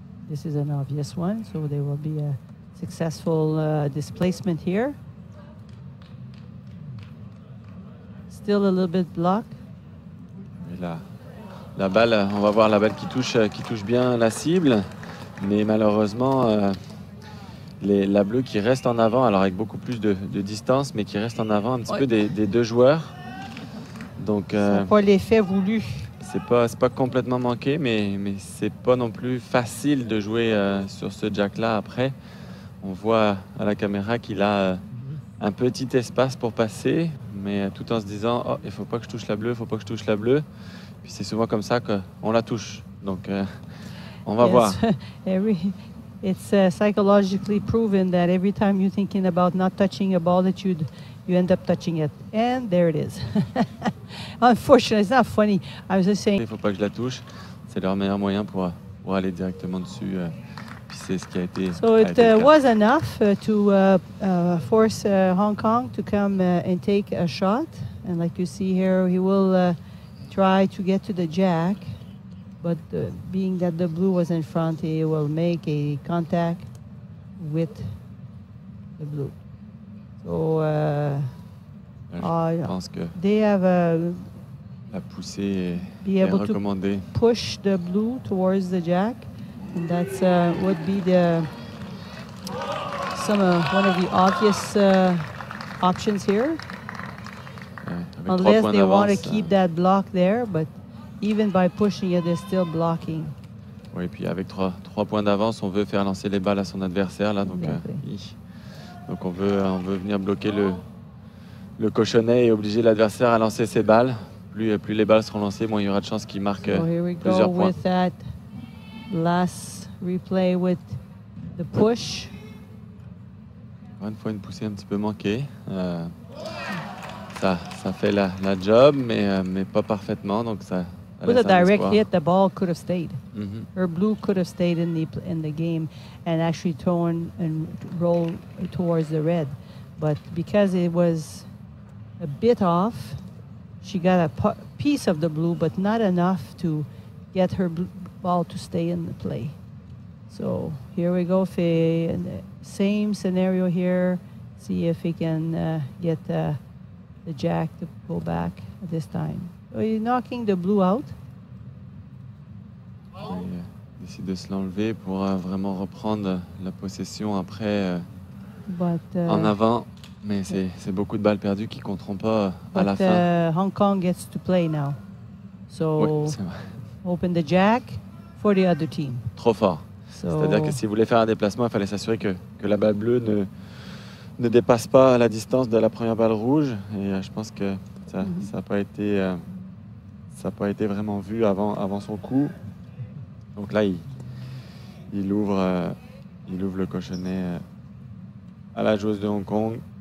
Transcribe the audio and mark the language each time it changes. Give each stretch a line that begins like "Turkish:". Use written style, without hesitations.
English: This is an obvious one, so there will be a successful displacement here. Still a little bit blocked.
French: La balle, on va voir la balle qui touche bien la cible, mais malheureusement, la bleue qui reste en avant, alors avec beaucoup plus de distance, mais qui reste en avant un petit peu des deux joueurs. Donc, c'est pas l'effet voulu. C'est pas complètement manqué, mais c'est pas non plus facile de jouer sur ce jack-là après. On voit à la caméra qu'il a un petit espace pour passer, mais tout en se disant « Oh, il faut pas que je touche la bleue, il faut pas que je touche la bleue ». Puis c'est souvent comme ça qu'on la touche. Donc, on va voir.
English: It's psychologically proven that every time you're thinking about not touching a ball, that you end up touching it. And there it is. Unfortunately, it's not funny. I was just saying.
French: Il ne faut pas que je la touche. C'est leur meilleur moyen pour aller directement dessus. Puis c'est ce qui a été.
English: So it was enough to force Hong Kong to come and take a shot. And like you see here, he will try to get to the jack. But being that the blue was in front, he will make a contact with the blue. So
French: je pense que
English: they have
French: la poussée est recommandée.
English: Push the blue towards the jack, and that's would be one of the obvious options here. Unless they want to keep that block there, but even by pushing it, they're still blocking.
French: Oui, puis avec trois points d'avance, on veut faire lancer les balles à son adversaire là, donc donc on veut venir bloquer le cochonnet et obliger l'adversaire à lancer ses balles. Plus les balles seront lancées, moins il y aura de chances qu'il marque plusieurs points.
English: With that last replay with the push.
French: Encore une fois, une poussée un petit peu manquée. Ça fait la job, mais pas parfaitement, donc ça.
English: With a direct hit, the ball could have stayed. Her blue could have stayed in the game and actually thrown and rolled towards the red. But because it was a bit off, she got a piece of the blue, but not enough to get her ball to stay in the play. So here we go. Same scenario here. See if he can get the jack to go back this time. So he's knocking the blue out.
French: Il décide de se l'enlever pour vraiment reprendre la possession après en avant. Mais c'est beaucoup de balles perdues qui ne compteront pas à la fin.
English: Hong Kong gets to play now. So
French: oui,
English: open the jack for the other team.
French: Trop fort. C'est-à-dire que s'il voulait faire un déplacement, il fallait s'assurer que la balle bleue ne dépasse pas la distance de la première balle rouge. Et je pense que ça n'a pas été vraiment vu avant son coup. Donc là, il ouvre le cochonnet à la joueuse de Hong Kong.